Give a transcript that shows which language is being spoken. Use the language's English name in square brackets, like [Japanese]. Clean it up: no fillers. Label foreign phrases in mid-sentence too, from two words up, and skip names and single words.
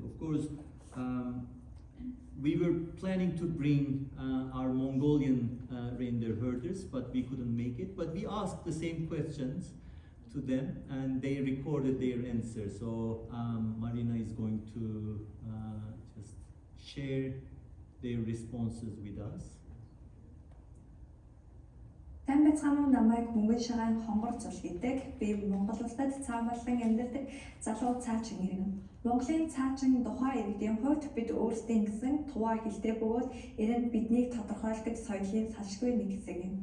[English] Of course, we were planning to bring our Mongolian reindeer herders, but we couldn't make it. But we asked the same questions to them, and they recorded their answers. So Marina is going to just share their responses with us. [Mongolian] Тань бацхан уу намайг мөнгөн шагаан хонгор цул гэдэг. Би Монгол улсад цаамаалан амьдардаг залуу цаачин иргэн. Монголын цаачин тухайн иргэдийн хувьд бид өөрсдийн гэсэн туваа хэлтэй бөгөөд энэ нь биднийг тодорхойлдог соёлын салшгүй нэг хэсэг юм.